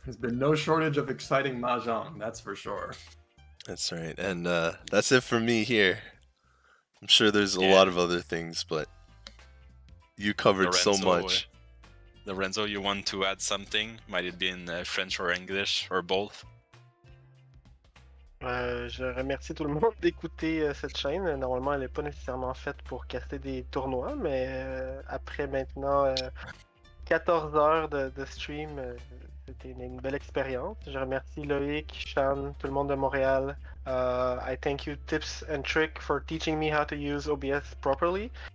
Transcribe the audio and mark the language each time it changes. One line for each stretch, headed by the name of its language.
English: There's been no shortage of exciting mahjong, that's for sure. that's right, and that's it for me here. I'm sure there's a lot of other things, but you covered so much. Lorenzo, you want to add something? Might it be in French or English or both?
French: Je remercie tout le monde d'écouter cette chaîne. Normalement, elle n'est pas nécessairement faite pour caster des tournois, mais après maintenant 14 heures de stream, c'était une belle expérience. Je remercie Loïc, Sean, tout le monde de Montréal.
English: I thank you Tipzntrix for teaching me how to use OBS properly.